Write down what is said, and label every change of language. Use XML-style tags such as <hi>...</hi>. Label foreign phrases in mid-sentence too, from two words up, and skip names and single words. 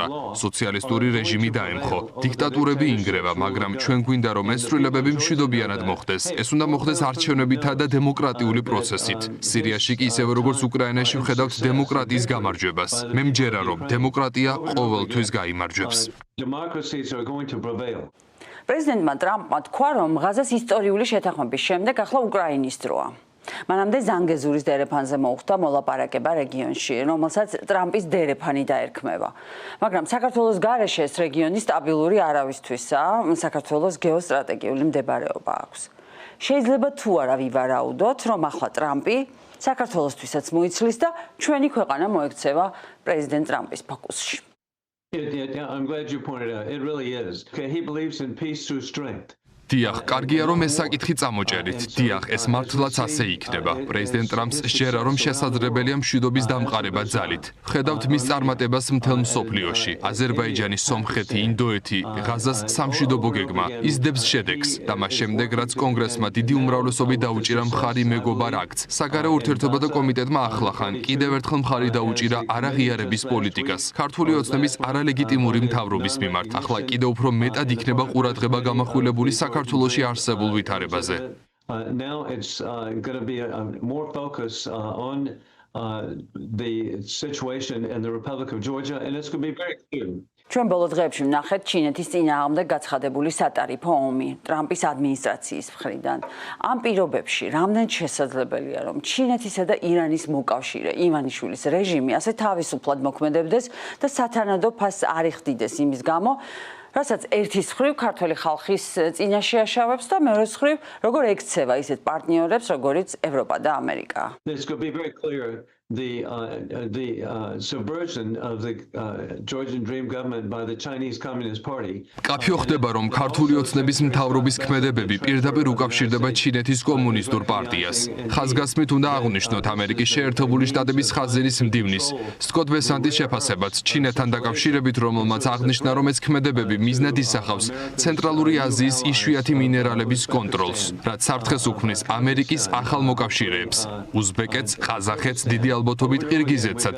<ka>სოციალისტური რეჟიმი დაემხო. დიქტატურები ინგრევა, მაგრამ ჩვენ გვინდა, რომ ეს ცვლილებები მშვიდობიანად მოხდეს. ეს უნდა მოხდეს არჩევნებითა და დემოკრატიული პროცესით. სირიაში კი ისევე როგორც უკრაინაში ვხედავთ დემოკრატიის გამარჯვებას. მე მჯერა, რომ დემოკრატია ყოველთვის გაიმარჯვებს.</ka> <en>Democracies are going to prevail.</en> <ka>პრეზიდენტმა ტრამპმა თქვა, რომ ღაზას ისტორიული შეთანხმების შემდეგ ახლა უკრაინის დროა. მანამდე ზანგეზურის დერეფანზე მოუხდა მოლაპარაკება რეგიონში, რომელსაც ტრამპის დერეფანი დაერქმევა. მაგრამ საქართველოს გარეშე ეს რეგიონი სტაბილური არავისთვისაა, საქართველოს გეოსტრატეგიული მდებარეობა აქვს. შეიძლება თუ არა ვივარაუდოთ, რომ ახლა ტრამპი საქართველოსთვისაც მოიცლის და ჩვენი ქვეყანა მოექცევა პრეზიდენტ ტრამპის ფოკუსში.</ka> <en>I'm glad you pointed out. It really is. Okay, he believes in peace through strength.</en> <ka>დიახ, კარგია რომ ეს საკითხი წამოჭერით. დიახ, ეს მართლაც ასე იქნება. პრეზიდენტ ტრამპს სჯერა, რომ შესაძლებელია მშვიდობის დამყარება ძალით. ხედავთ მის წარმატებას მთელ მსოფლიოში. აზერბაიჯანი, სომხეთი, ინდოეთი, ღაზას სამშვიდობო გეგმა იზრდებს შედეგს და მას შემდეგ, რაც კონგრესმა დიდი უმრავლესობით დაუჭირა მხარი მეგობარ აქტს, საგარეო ურთიერთობათა კომიტეტმა ახლახან კიდევ ერთხელ მხარი დაუჭირა არაღიარების პოლიტიკას ქართული ოცნების არალეგიტიმური მთავრობის მიმართ. ახლა კიდევ უფრო მეტად იქნება ყურადღება გამახვილებული საქართველოში არსებულ ვითარებაზე.</ka> <en>Now it's going to be more focus on the situation in the Republic of Georgia, and it's going to be very clear.</en> <ka>ჩვენ ბოლო დღეებში ვნახეთ ჩინეთის წინააღმდეგ გაცხადებული სატარიფო ომი ტრამპის ადმინისტრაციის მხრიდან. ამ პირობებში რამდენად შესაძლებელია, რომ ჩინეთისა და ირანის მოკავშირე ივანიშვილის რეჟიმი ასე თავისუფლად მოქმედებდეს და სათანადო ფასს არ იხდიდეს იმის გამო, რასაც ერთის მხრივ ქართველი ხალხის წინაშე აშავებს და მეორეს მხრივ როგორ ექცევა ისეთ პარტნიორებს, როგორიც ევროპა და ამერიკა.</ka> <en>It's going to be very clear. The subversion of the Georgian Dream government by the Chinese Communist Party.</en> <ka>კაფეო ხდება, რომ ქართული ოცნების მთავრობის ქმედებები პირდაპირ უკავშირდება ჩინეთის კომუნისტურ პარტიას. ხაზგასმით უნდა აღვნიშნოთ ამერიკის შეერთებული შტატების ხაზინის მდივნის სკოტ ბესანტის შეფასებაც ჩინეთთან დაკავშირებით, რომელმაც აღნიშნა, რომ ეს ქმედებები მიზნად ისახავს ცენტრალური აზიის იშვიათი მინერალების კონტროლს, რაც საფრთხეს უქმნის ამერიკის ახალ მოკავშირეებს, უზბეკეთს, ყაზახეთს, დიდი ალბათობით ყირგიზეთსაც.</ka>